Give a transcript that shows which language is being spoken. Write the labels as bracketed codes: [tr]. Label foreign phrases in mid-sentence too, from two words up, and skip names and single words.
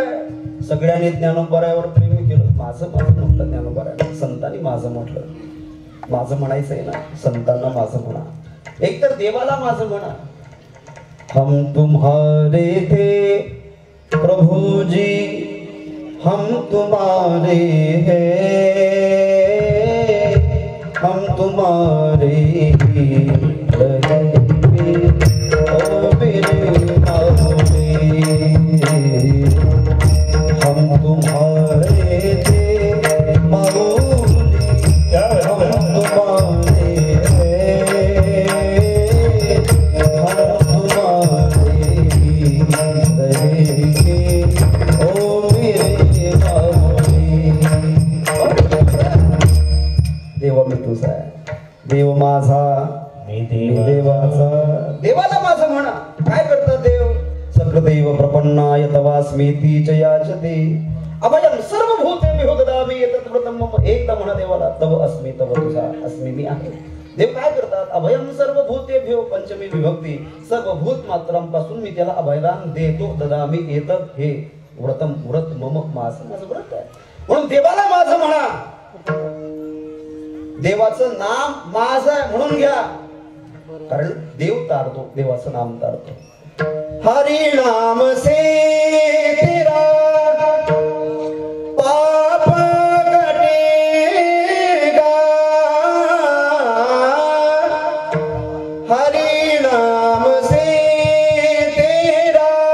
[mr] सगळ्यांनी ज्ञानोबरायावर प्रेम केलं. माझं माझं म्हटलं ज्ञानोबराय. संतांनी माझं म्हटलं. माझं म्हणायचंय ना, संतांना माझं म्हणा, एकतर देवाला माझं म्हणा. [hi] हम तुम्हारे थे प्रभु जी, हम तुम्हारे हैं, हम तुम्हारे ही रहेंगे, ओ मेरे माऊली. हम तुम्हारे थे माऊली, हम तुम्हारे हैं, हम तुम्हारे ही रहेंगे, ओ मेरे माऊली. [mr] देव मी तुझा आहे, देव माझा मी देवाचा. देवाला माझं म्हणा. काय करतात देव? [sa] सकलदैव प्रपन्नाय तवास्मीति च याचते, अभयं सर्वभूतेभ्यो ददामि एतत् व्रतं मम. [mr] एकदा म्हणा देवाला, [sa] तव अस्मि, तव तुझा अस्मि, [mr] मी आहे. देव काय करतात? [sa] अभयं सर्वभूतेभ्यो, [mr] पंचमी विभक्ती, सर्व भूत मात्रांपासून मी त्याला अभयदान देतो. [sa] ददामि एतत्, हे व्रतम, व्रत मम, [mr] माझं माझं व्रत आहे. म्हणून देवाला माझं म्हणा. देवाचं नाम माझं आहे म्हणून घ्या, कारण देव तारतो, देवाचं नाम तारतो. [hi] हरि नाम से तेरा पाप कटेगा, हरि नाम से तेरा